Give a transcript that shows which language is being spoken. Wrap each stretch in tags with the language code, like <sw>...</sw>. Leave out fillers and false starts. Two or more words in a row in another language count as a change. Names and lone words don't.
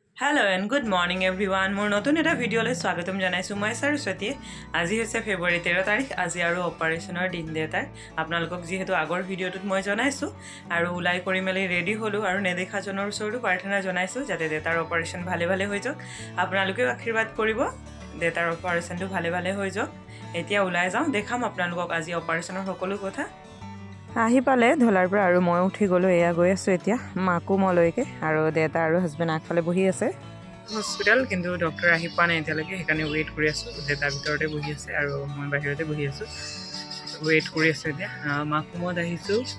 <en>Hello and good morning everyone.</en> <as>মোৰ নতুন এটা ভিডিঅ'লৈ স্বাগতম জনাইছোঁ মই Saraswati. আজি হৈছে February 13 তাৰিখ. আজি আৰু অপাৰেশ্যনৰ দিন দেউতাৰ। আপোনালোকক যিহেতু আগৰ ভিডিঅ'টোত মই জনাইছোঁ আৰু উলাই কৰি মেলি ৰেডী হ'লোঁ আৰু নেদেখা জনৰ ওচৰত প্ৰাৰ্থনা জনাইছোঁ যাতে দেউতাৰ অপাৰেশ্যন ভালে ভালে হৈ যাওক. আপোনালোকে আশীর্বাদ কৰিব দেউতাৰ অপাৰেশ্যনটো ভালে ভালে হৈ যাওক. এতিয়া উলাই যাওঁ দেখাম আপোনালোকক আজি অপাৰেশ্যনৰ সকলো কথা. আহি পালে ধলাৰ পৰা আৰু মই উঠি গলো এয়া গৈ আছো এতিয়া মাকু মলৈকে আৰু দেতা আৰু হাজবেণ্ড আগফালে বহি আছে হস্পিটাল কিন্তু ডক্টৰ আহি পোৱা নাই এতিয়ালৈকে সেইকাৰণে ৱেইট কৰি আছো দেতা ভিতৰতে বহি আছে আৰু মই বাহিৰতে বহি আছো ৱেইট কৰি আছো এতিয়া মাকুমত আহিছো</as>